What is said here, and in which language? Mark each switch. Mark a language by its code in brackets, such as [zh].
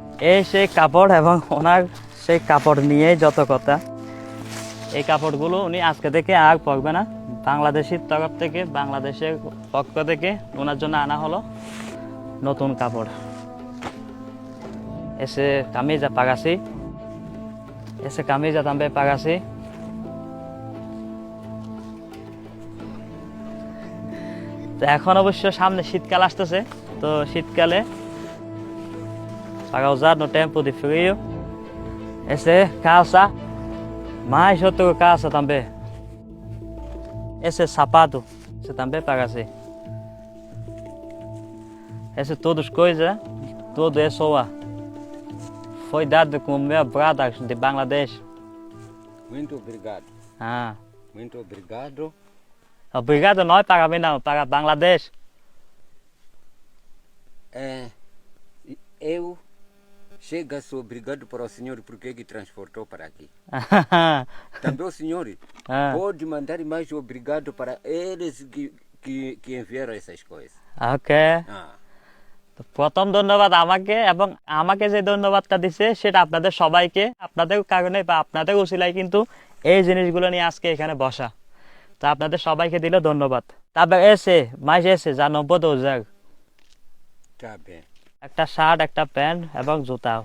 [bn] এই সেই কাপড়, এবং ওনার সেই কাপড় নিয়ে যত কথা। এই কাপড়গুলো উনি আজকে থেকে আর পরবে না। বাংলাদেশের তরফ থেকে, বাংলাদেশের পক্ষ থেকে ওনার জন্য আনা হলো নতুন কাপড়। [pt] এসে camisa para si, এসে camisa también para si। [bn] তো এখন অবশ্য সামনে শীতকাল আসতেছে, তো শীতকালে [pt] para usar no tempo de frío, ese calça, mais outro calça também. Esse sapato, esse também para si. Esse todas coisas, tudo é sua. Foi dado com o meu brother de Bangladesh. Muito obrigado. Muito obrigado. Obrigado não é para mim não, para Bangladesh. Eu sou obrigado para o senhor porque que transportou para aqui. Também o senhor pode mandar mais obrigado para eles que enviaram essas coisas. [en] Okay. [bn] প্রথম ধন্যবাদ আমাকে, এবং আমাকে যে ধন্যবাদটা দিছে সেটা আপনাদের সবাইকে। আপনাদের কারণে বা আপনাদের উসিলায় কিন্তু এই জিনিসগুলো নিয়ে আজকে এখানে বসা। তো আপনাদের সবাইকে দিলে ধন্যবাদ। তারপর এসে মাস এসে যা 90,000, একটা শার্ট, একটা প্যান্ট এবং জুতা।